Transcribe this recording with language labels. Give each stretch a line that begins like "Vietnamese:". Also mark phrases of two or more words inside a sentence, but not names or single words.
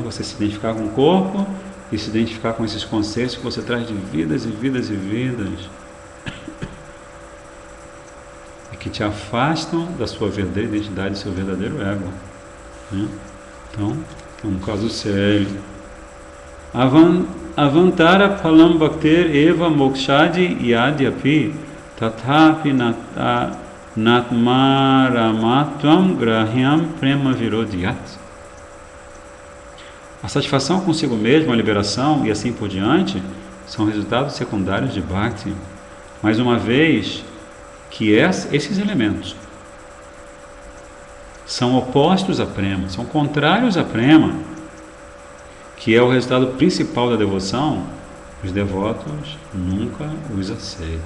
Portuguese: Você se identificar com o corpo e se identificar com esses conceitos que você traz de vidas e vidas e vidas, e que te afastam da sua verdadeira identidade, do seu verdadeiro ego, né? Então, é um caso sério.
Sanskrit: Avantara phalam bhakter eva mokshadi yadyapi tathapi natmaramatvam grahyam prema virodhyat.
Portuguese: A satisfação consigo mesmo, a liberação e assim por diante são resultados secundários de Bhakti. Mais uma vez que esses elementos são opostos a prema, são contrários a prema, que é o resultado principal da devoção, os devotos nunca os aceitam.